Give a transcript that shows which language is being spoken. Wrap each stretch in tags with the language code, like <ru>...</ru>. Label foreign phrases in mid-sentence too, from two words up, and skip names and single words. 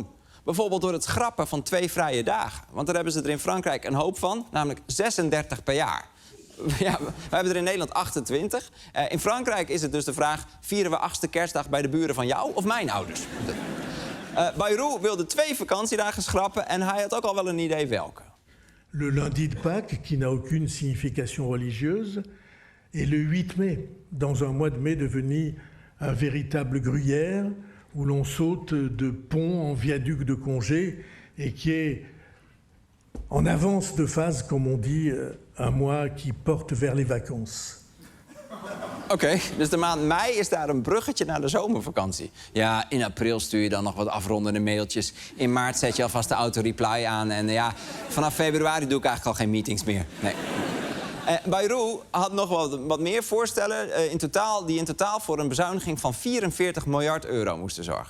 <nl>Bijvoorbeeld door het schrappen van 2 vrije dagen. Want daar hebben ze er in Frankrijk een hoop van, namelijk 36 per jaar. Ja, we hebben er in Nederland 28. In Frankrijk is het dus de vraag, vieren we 8e kerstdag bij de buren van jou of mijn ouders? Bayrou wilde 2 vakantiedagen schrappen en hij had ook al wel een idee welke.</nl> <fr>Le lundi de Pâques, qui n'a aucune signification religieuse, et le 8 mai, dans un mois de mai devenu un véritable gruyère, où l'on saute de pont en viaduc de congé et qui est en avance de phase, comme on dit, un mois qui porte vers les vacances.</fr> <nl>Oké, dus de maand mei is daar een bruggetje naar de zomervakantie. Ja, in april stuur je dan nog wat afrondende mailtjes. In maart zet je alvast de auto-reply aan. En ja, vanaf februari doe ik eigenlijk al geen meetings meer. Nee. Bayrou had nog wat meer voorstellen die in totaal voor een bezuiniging van 44 miljard euro moesten zorgen.</nl>